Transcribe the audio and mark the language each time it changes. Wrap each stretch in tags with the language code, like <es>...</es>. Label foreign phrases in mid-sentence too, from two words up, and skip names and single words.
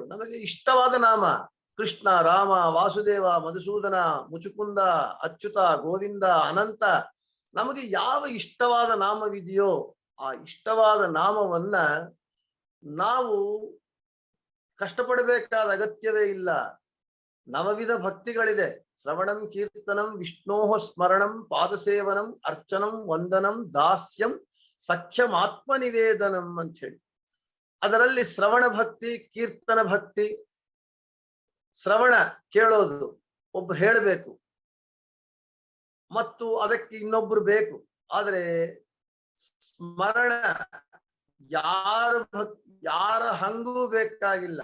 <kn>ನಮಗೆ ಇಷ್ಟವಾದ ನಾಮ ಕೃಷ್ಣ, ರಾಮ, ವಾಸುದೇವ, ಮಧುಸೂದನ, ಮುಚುಕುಂದ, ಅಚ್ಯುತ, ಗೋವಿಂದ, ಅನಂತ. ನಮಗೆ ಯಾವ ಇಷ್ಟವಾದ ನಾಮವಿದೆಯೋ ಆ ಇಷ್ಟವಾದ ನಾಮವನ್ನ ನಾವು ಕಷ್ಟಪಡಬೇಕಾದ ಅಗತ್ಯವೇ ಇಲ್ಲ. ನವವಿಧ ಭಕ್ತಿಗಳಿದೆ.</kn> <sa>ಶ್ರವಣಂ, ಕೀರ್ತನಂ, ವಿಷ್ಣೋಹ ಸ್ಮರಣಂ, ಪಾದಸೇವನಂ, ಅರ್ಚನಂ, ವಂದನಂ, ದಾಸ್ಯಂ, ಸಖ್ಯಂ,</sa> <kn>ಆತ್ಮನಿವೇದನಂ ಅಂತ ಹೇಳಿ. ಅದರಲ್ಲಿ ಶ್ರವಣ ಭಕ್ತಿ, ಕೀರ್ತನ ಭಕ್ತಿ. ಶ್ರವಣ ಕೇಳೋದು, ಒಬ್ರು ಹೇಳಬೇಕು, ಮತ್ತು ಅದಕ್ಕೆ ಇನ್ನೊಬ್ರು ಬೇಕು. ಆದ್ರೆ ಸ್ಮರಣ ಯಾರ ಹಂಗೂ ಬೇಕಾಗಿಲ್ಲ.</kn>